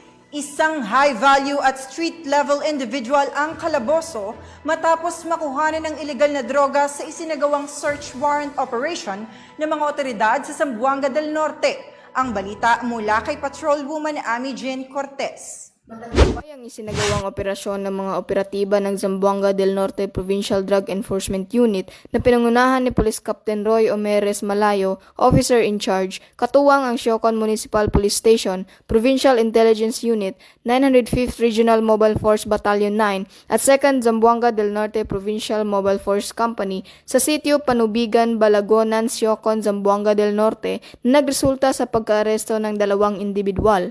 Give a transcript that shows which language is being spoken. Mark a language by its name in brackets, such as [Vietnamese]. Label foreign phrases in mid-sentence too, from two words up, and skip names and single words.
[Filipino] Isang high-value at [English] street-level individual [Filipino] ang kalaboso matapos makuhanan ng ilegal na droga sa isinagawang [English] search warrant operation [Filipino] ng mga otoridad sa Zamboanga del Norte. Ang balita mula kay Patrolwoman Amy Jean Cortez. Ang isinagawang operasyon ng mga operatiba ng Zamboanga del Norte Provincial Drug Enforcement Unit na pinangunahan ni Police Captain Roy Omeres Malayo, [English] Officer in Charge, [Filipino] katuwang ang Siocon Municipal Police Station, Provincial Intelligence Unit, 905th Regional Mobile Force Battalion 9 at 2nd Zamboanga del Norte Provincial Mobile Force Company sa sitio Panubigan, Balagonan, Siocon, Zamboanga del Norte na nagresulta sa pagkaaresto ng 2 individual.